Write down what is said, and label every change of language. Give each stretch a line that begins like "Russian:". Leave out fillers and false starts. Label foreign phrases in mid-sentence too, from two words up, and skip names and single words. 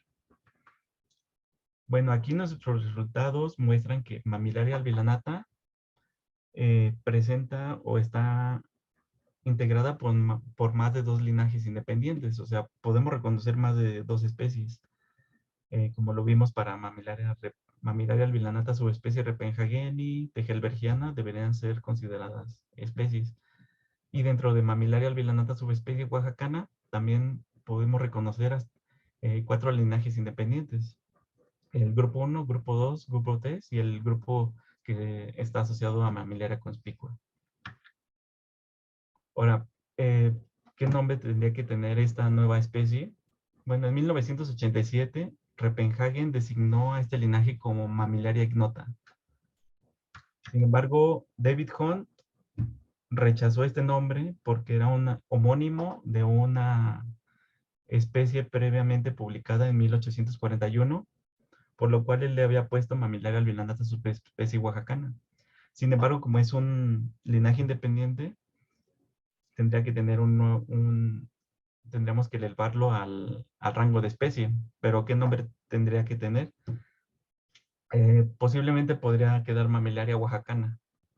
Spanish: Bueno, aquí nuestros resultados muestran que Mamillaria albilanata presenta o está integrada por más de 2 linajes independientes. O sea, podemos reconocer más de 2 especies. Como lo vimos para Mamillaria Mamillaria albilanata subespecie Repenhageni, tejelbergiana deberían ser consideradas especies. Y dentro de Mamillaria albilanata subespecie oaxacana también podemos reconocer 4 linajes independientes. El grupo 1, grupo 2, grupo 3 y el grupo que está asociado a Mamillaria conspicua. Ahora, ¿qué nombre tendría que tener esta nueva especie? Bueno, en 1987, Repenhagen designó a este linaje como Mamillaria ignota. Sin embargo, David Hunt rechazó este nombre porque era un homónimo de una especie previamente publicada en 1841, por lo cual él le había puesto Mamillaria albilanata subespecie oaxacana. Sin embargo, como es un linaje independiente, tendría que tener tendríamos que elevarlo al rango de especie. Pero ¿qué nombre tendría que tener? Posiblemente podría quedar Mamillaria oaxacana, ¿no?